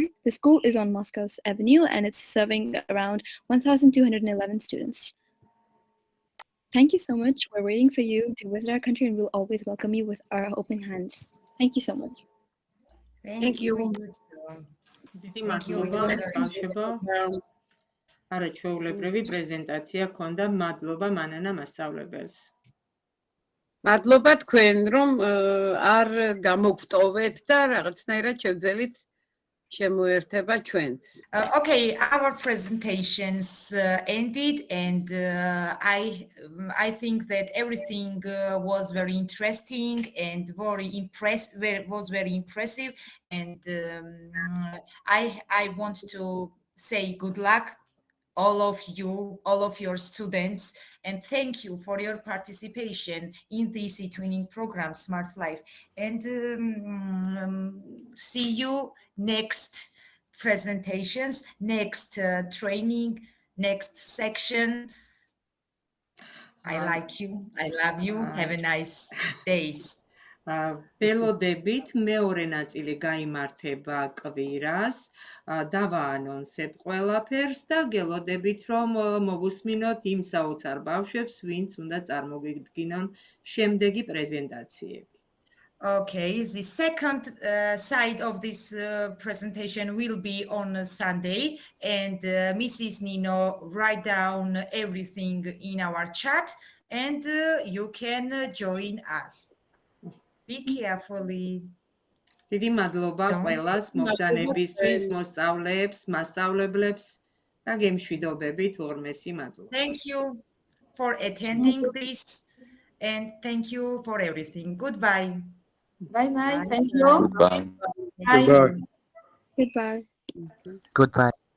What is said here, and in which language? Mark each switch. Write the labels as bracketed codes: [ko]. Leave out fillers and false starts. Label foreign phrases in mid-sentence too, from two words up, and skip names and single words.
[en] The school is on Moscow's Avenue, and it's serving around 1,211 students. Thank you so much. We're waiting for you to visit our country, and we'll always welcome you with our open hands. Thank you so much. Thank you. You too. [ka] დიდი [en] Thank you. It [ka] მადლობა [en] was [ka] მას [en] very [ka] ბავშვებო. არაჩვეულებრივი პრეზენტაცია ქონდა. მადლობა მანანა მასწავლებელს. მადლობა თქვენ, რომ არ გამოგტოვეთ და რაღაცნაირად შევძელით შემოერთება ჩვენც. [en] Okay, our presentations ended, and I think that everything was very interesting and was very impressive, and I want to say good luck all of you, all of your students, and thank you for your participation in this e-twinning program, Smart Life. And see you next presentations, next training, next section. I like you. I love you. Have a nice days. [ka] ველოდებით მეორე ნაწილი გაიმართება კვირას. დავაანონსებ ყველაფერს და გელოდებით რომ მოვუსმინოთ იმ საოცარ ბავშვებს, ვინც უნდა წარმოგიდგინონ შემდეგი პრეზენტაციები. [en] Okay, the second side of this presentation will be on Sunday, and Mrs. Nino write down everything in our chat, and you can join us. Be carefully. [ka] დიდი მადლობა ყველას მობრძანებისთვის, მოსწავლეებს, მასწავლებლებს და გემშვიდობებით ორმესი მადლობა. [en] Thank you for attending this, and thank you for everything. Goodbye. Bye-bye. Thank you. Goodbye. Bye. Goodbye. Goodbye.